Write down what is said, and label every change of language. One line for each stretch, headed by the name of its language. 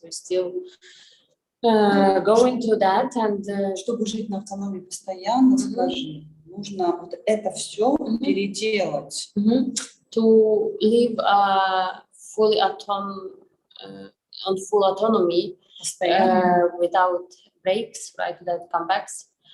English: We're still going through that, and
Russian: чтобы жить на автономии постоянно, скажи, нужно вот это все переделать.
English: To live a fully autonomous on full autonomy without breaks, right, without comebacks.